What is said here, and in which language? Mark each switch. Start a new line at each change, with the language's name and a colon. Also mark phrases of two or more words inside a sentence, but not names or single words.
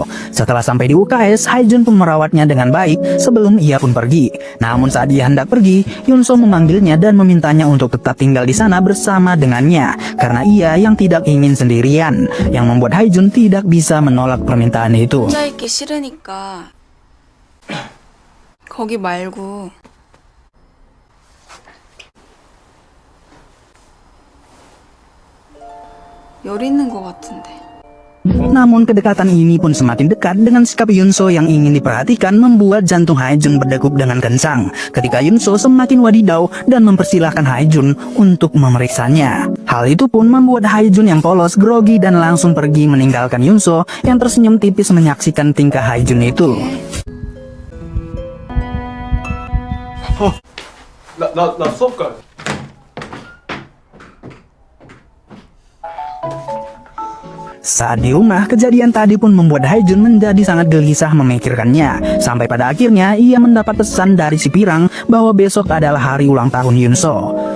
Indonesian: Setelah sampai di UKS, Haejun pun merawatnya dengan baik sebelum ia pun pergi. Namun saat ia hendak pergi, Yunso memanggilnya dan memintanya untuk tetap tinggal di sana bersama dengannya. Karena ia yang tidak ingin sendirian. Yang membuat Haejun tidak bisa menolak permintaan itu.
Korean: 혼자 있기 싫으니까 거기 말고 여기 있는 것 같은데.
Indonesian: Namun kedekatan ini pun semakin dekat dengan sikap Yunso yang ingin diperhatikan membuat jantung Haejun berdegup dengan kencang ketika Yunso semakin wadidau dan mempersilahkan Haejun untuk memeriksanya. Hal itu pun membuat Haejun yang polos, grogi dan langsung pergi meninggalkan Yunso yang tersenyum tipis menyaksikan tingkah Haejun itu.
Korean: 나 수업 가.
Indonesian: Saat di rumah, kejadian tadi pun membuat Haejun menjadi sangat gelisah memikirkannya. Sampai pada akhirnya, ia mendapat pesan dari si Pirang bahwa besok adalah hari ulang tahun Yunso.